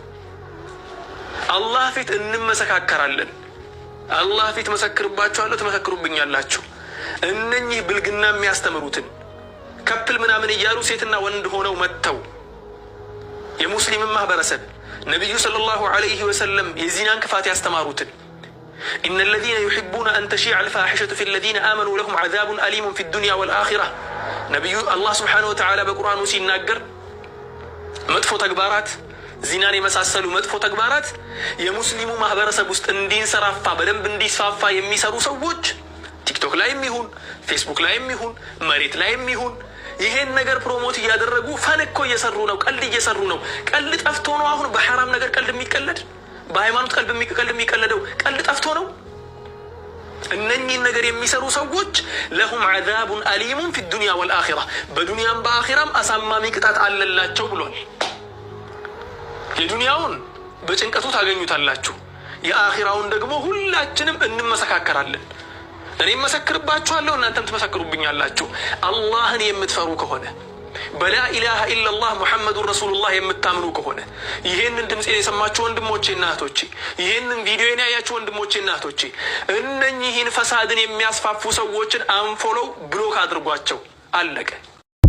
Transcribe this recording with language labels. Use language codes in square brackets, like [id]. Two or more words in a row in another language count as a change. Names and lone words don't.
[am] አላህ ፊት እንመሰካከራለን። አላህ ፊት መሰክርባችኋለሁ፣ ተመሰክሩብኛላችሁ። እነኚህ ብልግና የሚያስተምሩትን ከፕል ምናምን እያሉ ሴትና ወንድ ሆነው መጥተው የሙስሊም ማህበረሰብ ነብዩ [ar] صلى الله عليه [am] ወሰለም የዚናን ክፋት ያስተማሩትን [ar] إن الذين يحبون أن تشيع الفاحشة في الذين آمنوا لهم عذاب أليم في الدنيا والآخرة نبي الله سبحانه وتعالى بقرآن [am] ሲናገር መጥፎ ተግባራት ዚናን የመሳሰሉ መጥፎ ተግባራት የሙስሊሙ ማህበረሰብ ውስጥ እንዲንሰራፋ በደንብ እንዲስፋፋ የሚሰሩ ሰዎች ቲክቶክ ላይም ይሁን ፌስቡክ ላይም ይሁን መሬት ላይም ይሁን ይሄን ነገር ፕሮሞት እያደረጉ ፈንኮ እየሰሩ ነው፣ ቀልድ እየሰሩ ነው። ቀልድ ጠፍቶ ነው አሁን በሐራም ነገር ቀልድ የሚቀለድ? በሃይማኖት ቀልድ የሚቀለደው ቀልድ ጠፍቶ ነው? እነኚህ ነገር የሚሰሩ ሰዎች [ar] لهم عذاب أليم في الدنيا والآخرة [am] በዱንያም በአኺራም አሳማሚ ቅጣት አለላቸው ብሏል። የዱንያውን በጭንቀቱ ታገኙታላችሁ፣ የአኺራውን ደግሞ ሁላችንም እንመሰካከራለን። እኔም መሰክርባችኋለሁ፣ እናንተም ትመሰክሩብኛላችሁ። አላህን የምትፈሩ ከሆነ [ar] بلا إله إلا الله محمد رسول الله [am] የምታምኑ ከሆነ ይሄንን ድምጼን የሰማችሁ ወንድሞቼና እህቶቼ፣ ይሄንን ቪዲዮን ያያችሁ ወንድሞቼና እህቶቼ እነኚህን ፈሳድን የሚያስፋፉ ሰዎችን [en] unfollow block [am] አድርጓቸው። አለቀ።